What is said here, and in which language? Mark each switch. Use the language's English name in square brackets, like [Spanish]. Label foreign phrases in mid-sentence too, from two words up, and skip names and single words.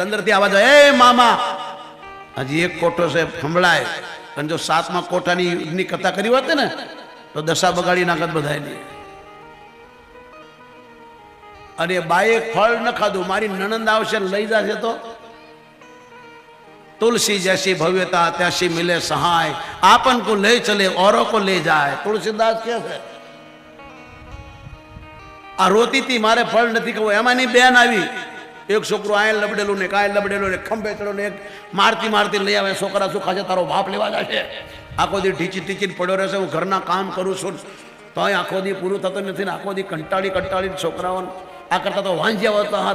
[Gujarati] અંદરથી આવાજ આવ્યો, એ મામા હજી એક કોઠો છે સંભળાય. અને જો 7મા કોઠાની યુદ્ધની કથા કરી હોત ને તો દશા બગાડી નાખત બધાની. અને બાએ ફળ ન ખાધું, મારી નણંદ આવશે લઈ જશે તો [Hindi] तुलसी जैसी भव्यता तैसी मिले सहाय, आपन को ले चले औरों को ले जाए. [Gujarati] तुलसीदास કે છે આ રોતી હતી મારે ફળ નથી કહું. એમાંની બેન આવી, એક છોકરો આય લબડેલું ને કાય લબડેલું ને ખંભે ચડો ને એક મારતી મારતી લઈ આવે. છોકરા શું ખાશે, તારો બાપ લેવા જશે. આખો દી ઢીચી ટીચીને પડ્યો રહેશે, હું ઘરના કામ કરું છું તોય આખો દી પૂરું થતું નથી ને આખો દી કંટાળી કંટાળી છોકરાઓને આ કરતા તો વાંજ્યા હોતા હારા.